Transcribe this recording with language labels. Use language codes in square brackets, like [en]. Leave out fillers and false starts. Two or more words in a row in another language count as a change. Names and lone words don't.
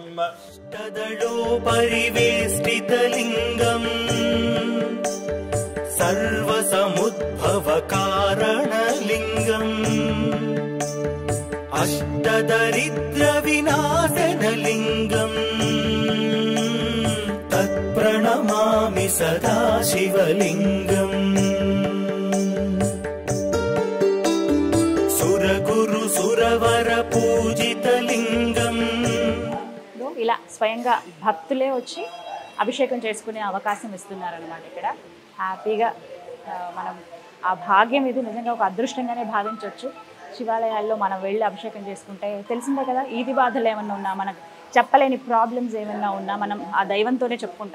[sa] तदडो परिवेष्टितलिङ्गम् सर्वसमुद्भवकारणलिङ्गम् अष्टदरिद्रविनाशनलिङ्गम् तत्प्रणमामि सदा शिवलिङ्गम् सुरगुरु सुरवर पूजितलिङ्गम् [te] ఇలా స్వయంగా భక్తులే వచ్చి అభిషేకం చేసుకునే అవకాశం ఇస్తున్నారనమాట. ఇక్కడ హ్యాపీగా మనం ఆ భాగ్యం ఇది నిజంగా ఒక అదృష్టంగానే భావించవచ్చు. శివాలయాల్లో మనం వెళ్ళి అభిషేకం చేసుకుంటే తెలిసిందే కదా, ఈది బాధలు ఏమన్నా ఉన్నా, మనకు చెప్పలేని ప్రాబ్లమ్స్ ఏమన్నా ఉన్నా మనం ఆ దైవంతోనే చెప్పుకుంటాం.